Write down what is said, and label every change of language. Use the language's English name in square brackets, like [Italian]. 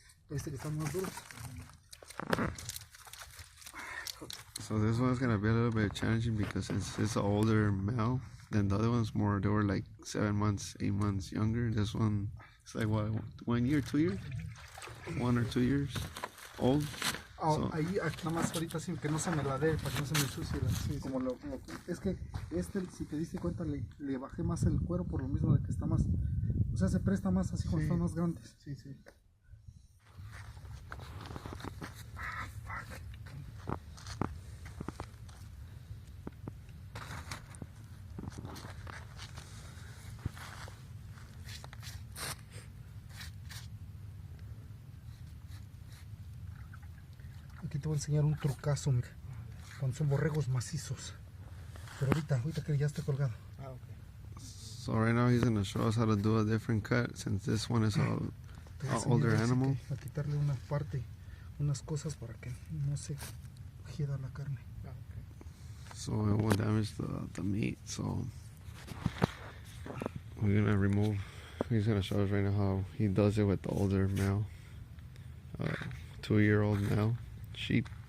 [Spanish] Este que está más duro. [English] So this one's gonna be a little bit challenging because since it's an older male, then the other one's more, they were like 7 months, 8 months younger. This one is like what, 1 year, 2 years? 1 or 2 years old. So, [Spanish] Ahí, aquí nada más ahorita sí, que no se me la dé, para que no se me ensucie. Como es que si te diste cuenta, le bajé más el cuero por lo mismo de que está más, o sea, se presta más así cuando están más grandes. Sí, sí. Aquí te voy a enseñar un trucazo, mira, cuando son borregos macizos. Pero ahorita que ya esté colgado. [English] Ah, okay. So right now he's gonna show us how to do a different cut since this one is an older animal. [Spanish] A quitarle una parte, unas cosas para que no se hieda la carne. [English] Ah, okay. So it won't damage the meat. So we're gonna remove. He's gonna show us right now how he does it with the older male, 2-year-old male sheep.